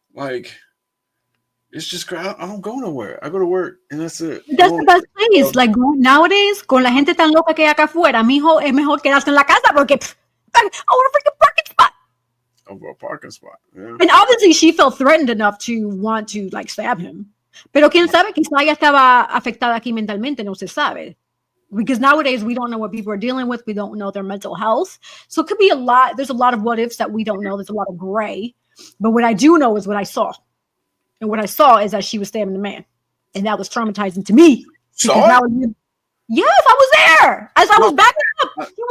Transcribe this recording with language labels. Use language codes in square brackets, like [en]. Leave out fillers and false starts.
[en] Like, it's just, I don't go nowhere. I go to work, and that's it. That's the best place. Like, nowadays, [es] con la gente tan loca que hay acá afuera, mijo, es mejor quedarse en la casa porque [en] over a freaking parking spot. Over a parking spot, yeah. And obviously, she felt threatened enough to want to, like, stab him. [es] Pero quién sabe, quizá ella estaba afectada aquí mentalmente, no se sabe. [en] Because nowadays, we don't know what people are dealing with. We don't know their mental health. So it could be a lot. There's a lot of what ifs that we don't know. There's a lot of gray. But what I do know is what I saw. And what I saw is that she was stabbing the man. And that was traumatizing to me. Saw it? Yes, I was there. As I was backing up.